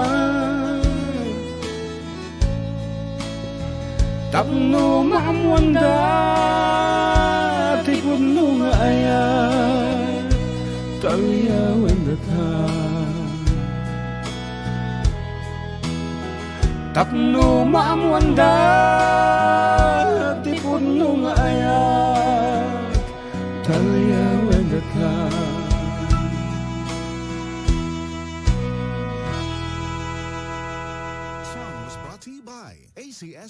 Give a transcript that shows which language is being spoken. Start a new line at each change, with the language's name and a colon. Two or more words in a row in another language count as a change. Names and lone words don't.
Iloko: tapno maamwanda ti pudno nga ayan talyawen data tapno maamwanda ti pudno nga ayan talyawen data
English: Song was brought to you by ACS